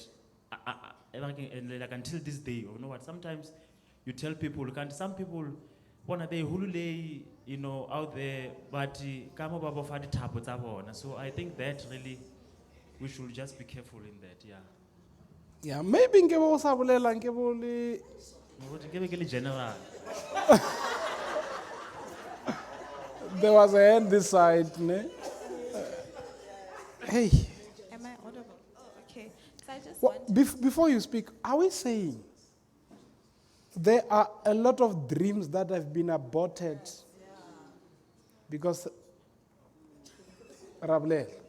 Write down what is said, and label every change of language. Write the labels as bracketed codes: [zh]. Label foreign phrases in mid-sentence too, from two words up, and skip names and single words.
[en] Like until this day, you know what? Sometimes you tell people, some people, one of they hulule, you know, out there, but so I think that really we should just be careful in that, yeah. Yeah, maybe [st] nke bo sa bolela nke bo le [en] General. there was a hand this side, ne? Hey, Am I audible? Oh, okay. So I just what, want before you speak, are we saying there are a lot of dreams that have been aborted because Rabler?